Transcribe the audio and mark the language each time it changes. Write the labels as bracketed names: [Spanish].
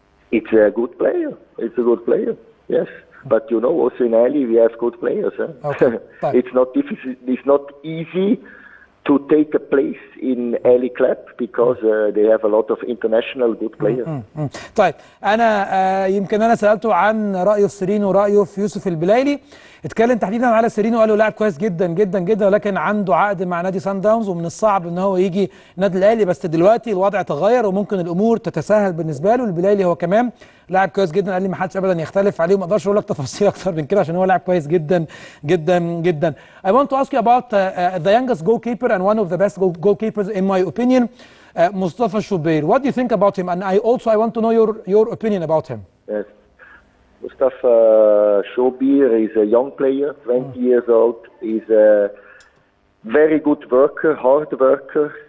[English] It's a good player. It's a good player. Yes, but you know, also in Ali we have good players. Okay. It's not difficult. It's not easy to take a place in Ali club because they have a lot of international good players. [Arabic] طيب, انا يمكن انا سالته عن رايه في سيرينو ورايه في يوسف البلايلي. اتكلم تحديدا على سيرينو، قال له لاعب كويس جدا جدا جدا، ولكن عنده عقد مع نادي سان داونز ومن الصعب ان هو يجي نادي الاهلي، بس دلوقتي الوضع تغير وممكن الامور تتساهل بالنسبه له. البلايلي هو كمان لاعب كويس جدا، قال لي ما حدش ابدا يختلف عليه، وما اقدرش اقول لك تفاصيل اكتر من كده عشان هو لاعب كويس جدا جدا جدا. [English] I want to ask you about the youngest goalkeeper and one of the best goalkeepers in my opinion, Mustafa Shubair. What do you think about him? And I want to know your opinion about him. Yes. Mustafa Shubair is a young player, 20 years old. He's a very good worker, hard worker.